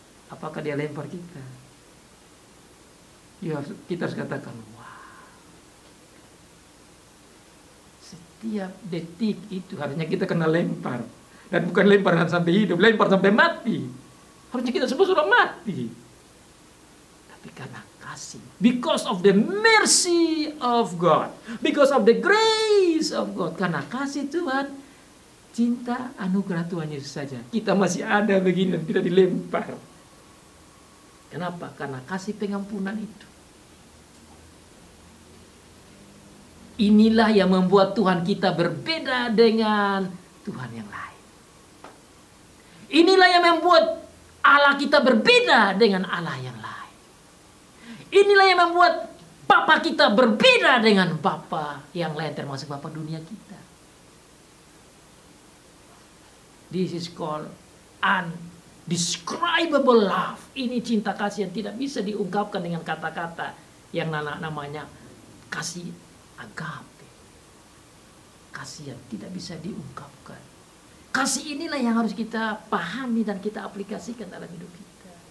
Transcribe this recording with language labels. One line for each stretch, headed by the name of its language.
Indonesian: Apakah dia lempar kita? Ya, kita harus katakan, wah. Setiap detik itu harusnya kita kena lempar. Dan bukan lemparan sampai hidup, lempar sampai mati. Harusnya kita semua sudah mati. Tapi karena kasih.
English: Because of the mercy of God. Because of the grace of God.
Indonesian: Karena kasih Tuhan, cinta, anugerah Tuhan Yesus saja. Kita masih ada begini dan tidak dilempar. Kenapa? Karena kasih pengampunan itu. Inilah yang membuat Tuhan kita berbeda dengan Tuhan yang lain. Inilah yang membuat Allah kita berbeda dengan Allah yang lain. Inilah yang membuat Bapa kita berbeda dengan Bapa yang lain, termasuk Bapa dunia kita.
English: This is called undescribable love.
Indonesian: Ini cinta kasih yang tidak bisa diungkapkan dengan kata-kata yang namanya kasih agape. Kasih yang tidak bisa diungkapkan. Kasih inilah yang harus kita pahami dan kita aplikasikan dalam hidup kita.